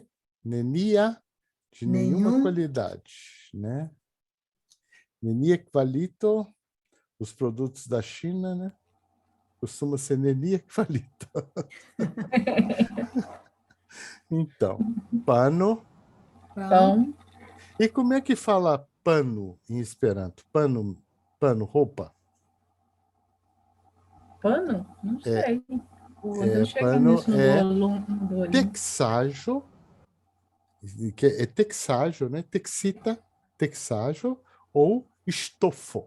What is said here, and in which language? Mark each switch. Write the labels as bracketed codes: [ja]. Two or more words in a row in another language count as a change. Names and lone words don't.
[pt] Nenia, de nenhuma qualidade, né? [eo] Nenia qualito, [pt] os produtos da China, né? Costuma ser [eo] nenia qualito. [pt] Então, pano. Pão. E como é que fala pano em Esperanto? Pano, roupa? Pano? Não sei. Pano é texajo, que é texajo, né? [eo] Texita, texajo ou estofo.